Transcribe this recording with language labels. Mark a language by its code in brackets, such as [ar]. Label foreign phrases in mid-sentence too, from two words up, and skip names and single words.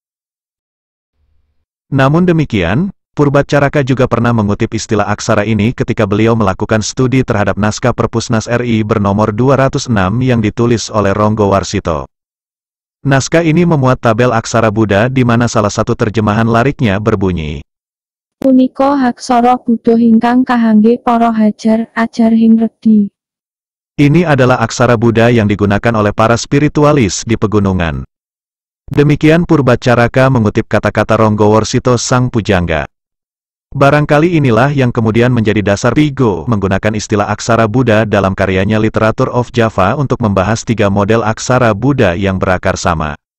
[id] Namun demikian, Purbacaraka juga pernah mengutip istilah aksara ini ketika beliau melakukan studi terhadap naskah Perpusnas RI bernomor 206 yang ditulis oleh Ronggo Warsito. Naskah ini memuat tabel aksara Buddha di mana salah satu terjemahan lariknya berbunyi, [jv] Punika haksara Buddha ingkang kahangge para hajar ajar hing redi. [id] Ini adalah aksara Buddha yang digunakan oleh para spiritualis di pegunungan. Demikian Purbacaraka mengutip kata-kata Ronggo Warsito sang pujangga. Barangkali inilah yang kemudian menjadi dasar Pigo menggunakan istilah aksara Buddha dalam karyanya Literature of Java untuk membahas 3 model aksara Buddha yang berakar sama.